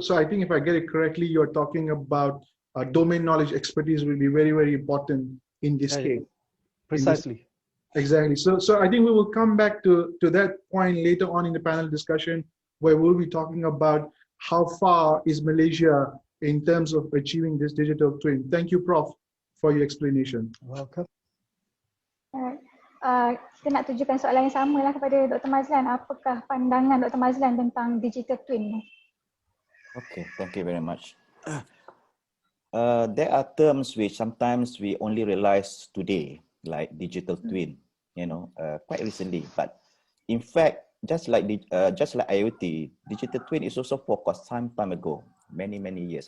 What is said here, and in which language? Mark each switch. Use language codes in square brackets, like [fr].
[en] So I think if I get it correctly, you're talking about domain knowledge expertise will be very, very important in this case. Precisely. Exactly. So I think we will come back to that point later on in the panel discussion, where we'll be talking about how far is Malaysia in terms of achieving this digital twin. Thank you, Prof, for your explanation. Welcome. [ms] Kita nak tujukan soalan yang sama lah kepada Dr. Mazlan. Apakah pandangan Dr. Mazlan tentang digital twin? [en] Okay, thank you very much. There are terms which sometimes we only realize today, like digital twin, quite recently. But in fact, just like IoT, digital twin is also focused some time ago, many years.